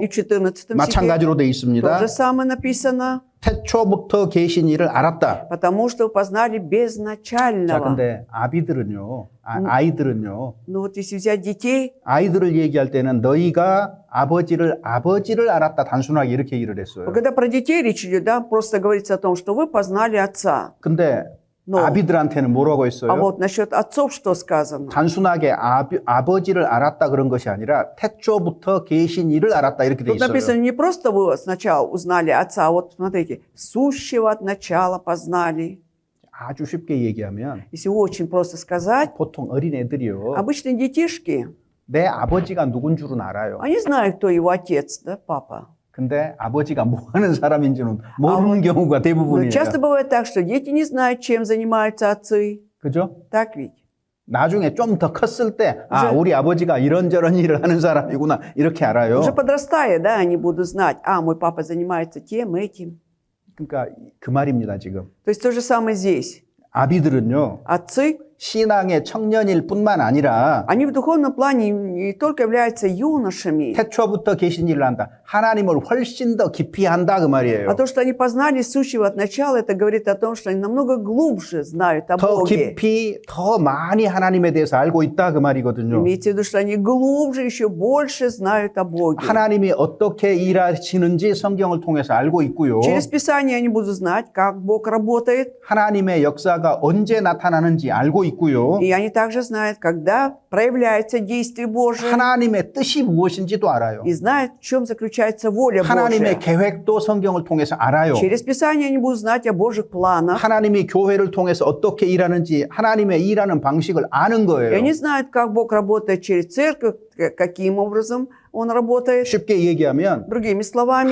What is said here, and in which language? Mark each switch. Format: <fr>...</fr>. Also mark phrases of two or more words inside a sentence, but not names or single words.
<ru>И в 14 стихе</ru> <ko>마찬가지로 돼</ko> <ru>то</ru> <ko>있습니다.</ko> <ru>же самое написано,</ru> <ko>태초부터 계신 이를 알았다.</ko> <ru>потому что вы познали</ru> <ko>자,</ko> <ru>безначального.</ru> <ko>근데 아비들은요, 아이들은요,</ko> <ru>Ну вот если взять детей,</ru> <ko>아이들을 얘기할 때는 너희가 아버지를 알았다. 단순하게 이렇게 얘기를 했어요.</ko> <ru>когда про детей речь идет, да, просто говорится о том, что вы познали отца.</ru> <ko>근데</ko> <ru>Но,</ru> <ko>아비들한테는 뭐라고</ko> <ru>а</ru> <ko>했어요?</ko> <ru>вот насчет отцов что сказано?</ru> <ko>단순하게 아버지를 알았다 그런 것이 아니라 태초부터 계신 이를 알았다 이렇게 돼</ko> <ru>Тут написано</ru> <ko>있어요.</ko> <ru>не просто вы сначала узнали отца, а вот смотрите, сущего от начала познали.</ru> <ko>아주 쉽게 얘기하면</ko> <ru>Если очень просто сказать,</ru> <ko>보통 어린애들이요.</ko> <ru>обычные детишки,</ru> <ko>내 아버지가 누군 줄은 알아요.</ko> <ru>они знают, кто его отец, да, папа.</ru> <ko>근데 아버지가 뭐 하는 사람인지는 모르는 경우가</ko> <ru>Но</ru> <ko>대부분이에요.</ko> <ru>часто бывает так, что дети не знают, чем занимаются отцы.</ru> <ko>그죠?</ko> <ru>Так ведь?</ru> <ko>나중에 좀 더 컸을 때,</ko> <ru>уже-</ru> <ko>우리 아버지가 이런저런 일을 하는 사람이구나, 이렇게 알아요.</ko> <ru>Уже подрастая, да, они будут знать, мой папа занимается тем, этим.</ru> <ko>그러니까 그 말입니다, 지금.</ko> <ru>То есть то же самое здесь.</ru> <ko>아비들은요,</ko> <ru>Отцы,</ru> <ko>신앙의 청년일 뿐만 아니라</ko> <ru>они в духовном плане не только являются юношами,</ru> <ko>태초부터 계신 일을 한다. 하나님을 훨씬 더 깊이 한다, 그 말이에요.</ko> <ru>а то, что они познали сущего от начала, это говорит о том, что они намного глубже знают о</ru> <ko>더</ko> <ru>Боге.</ru> <ko>깊이, 더 많이 하나님에 대해서 알고 있다, 그 말이거든요.</ko> <ru>Имейте в виду, что они глубже, еще больше знают о Боге.</ru> <ko>하나님이 어떻게 일하시는지 성경을 통해서 알고 있고요.</ko> <ru>Через Писание они будут знать, как Бог работает,</ru> <ko>하나님의 역사가 언제 나타나는지 알고 있고요.</ko> <ru>и они также знают, когда проявляется действие Божие,</ru> <ko>하나님의 뜻이 무엇인지도 알아요.</ko> <ru>и знают, в чем заключается воля</ru> <ko>하나님의</ko> <ru>Божья.</ru> <ko>계획도 성경을 통해서 알아요.</ko> <ru>Через Писание они будут знать о Божьих планах,</ru> <ko>하나님이 교회를 통해서 어떻게 일하는지 하나님의 일하는 방식을 아는</ko> <ru>и</ru> <ko>거예요.</ko> <ru>они знают, как Бог работает через церковь, каким образом Он работает.</ru> <ko>쉽게 얘기하면</ko> <ru>Другими словами,</ru>